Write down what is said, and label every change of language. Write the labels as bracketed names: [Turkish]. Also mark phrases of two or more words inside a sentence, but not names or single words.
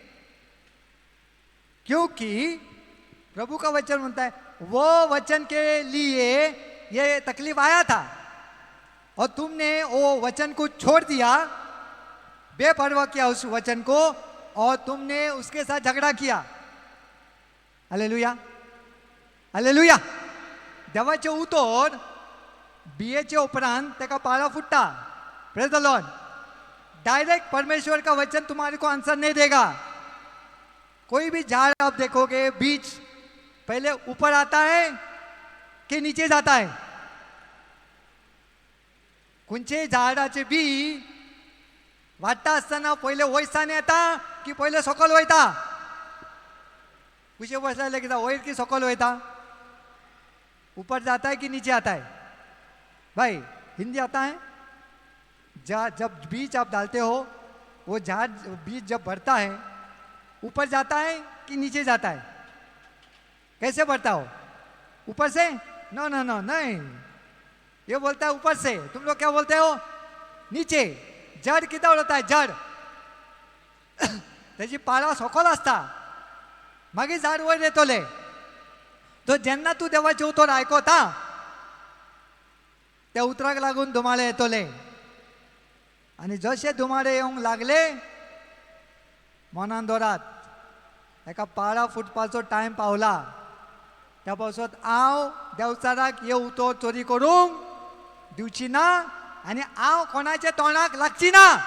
[Hindi] क्योंकि प्रभु का वचन म्हणता है वो वचन के लिए ये तकलीफ आया था और तुमने वो वचन को छोड़ दिया बेपरवाह किया उस वचन को और तुमने उसके साथ झगड़ा किया हालेलुया हालेलुया [Konkani] देवाचे उतर बियेचे उपरांत तेका पाळो फुटता [English] praise the Lord [Hindi] डायरेक्ट परमेश्वर का वचन तुम्हारे को आंसर नहीं देगा कोई भी झाड़ आप देखोगे बीज पहले ऊपर आता है कि नीचे जाता है [Konkani] कोणचे झाडाचे बी वाडटा आसतना पहिले वयसान येता की पहिले सकल वयता कुशे बसले कित्याक वयर की सकल वयता [Hindi] ऊपर जाता है कि नीचे आता है भाई हिंदी आता है जब बीज आप डालते हो वो झाड़ बीज जब बढ़ता है ऊपर जाता है कि नीचे जाता है कैसे बढ़ता हो ऊपर से [English] no no no [Hindi] नहीं ये बोलता है ऊपर से तुम लोग क्या बोलते हो नीचे जड़ किधर होता है जड़ [Konkani] त्याची पाळा सकल असता मागीर झाड वयर येतले तो जेन्ना तू देवाचे उतर आयकता त्या उतराक लागून धुमाळे येतले आणि जसे धुमाळे येवंक लागले मनान दवरात एका पाळा फुटपाचो टायम पावला त्या पावसात हांव देवचाराक ये उतर चोरी करूंक दिवची ना आनी हांव कोणाच्या तोंडाक लागची ना